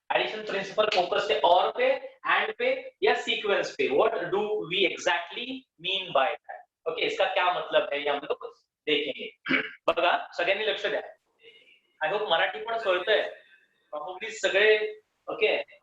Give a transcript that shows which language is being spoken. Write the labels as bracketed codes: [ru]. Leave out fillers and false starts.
[hi] Addition principle focused है और पे, एंड पे या सीक्वेंस पे. [en] What do we exactly mean by that? [hi] Okay, इसका क्या मतलब है ये हम लोग देखेंगे. [mr] बघा, सगळ्यांनी लक्ष द्या. [en] I hope [mr] मराठी पण कळतंय. Probably सगळे ओके.